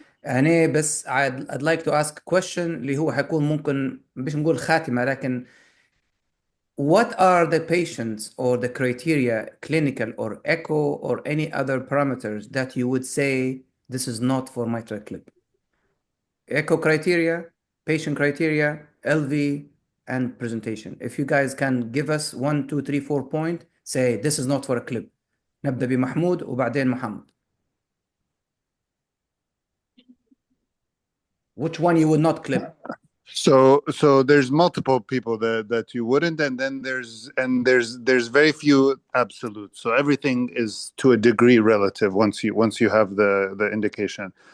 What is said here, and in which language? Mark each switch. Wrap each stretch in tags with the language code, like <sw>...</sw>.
<ar>يعني بس</ar> <en>I'd like to ask a question</en> <ar>اللي هو حيكون ممكن مش نقول خاتمة، لكن</ar> <en>what are the patients or the criteria, clinical or echo or any other parameters that you would say this is not for MitraClip? Echo criteria, patient criteria, LV, and presentation. If you guys can give us 1, 2, 3, 4 point, say this is not for a clip.</en> <ar>نبدأ بمحمود وبعدين محمد.</ar> <en>Which one you would not clip? So there's multiple people that you wouldn't, and then there's very few absolutes. So everything is to a degree relative once you have the indication.</en>